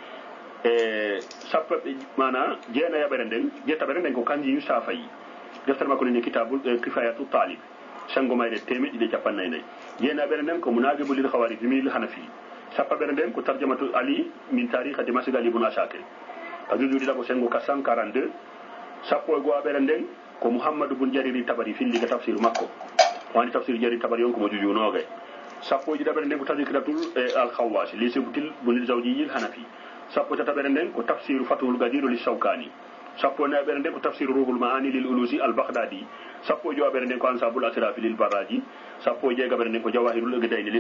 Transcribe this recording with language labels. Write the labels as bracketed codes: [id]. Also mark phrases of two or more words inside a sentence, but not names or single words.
[ff] sappo mana jeenayaɓere nden jettaɓere nden ko kanji yusafayi deftere makko nene kitabul kifayatu talib sango mayre temeɗɗi ɗe capannayyi nayyi jeenaɓere nden ko munajibu lil khawarij mil hanafi sappaɓere nden ko tarjamatu ali min tariha de masig ali ibn asakir ka jujuɗiɗa ko sengo 442 sappo e gowaɓere nden ko mouhammadou bun jariri tabari filliga tafsir makko wani tafsir jariri tabari on komo jujunoga sappo e ɗiɗaɓere nden ko tadikiratul al khawasi li sibtil bunil zawjiyil hanafi sappo tataɓere nden ko tafsiru fatuhul gadiru li shawkani sappo nayaɓere nden ko tafsiru ruhul maani lil ulusi al baghdadi sappo e jowaɓere nden ko ansabul asrafi lil barraji sappo e jeegaɓere nden ko jawahirul gidayni li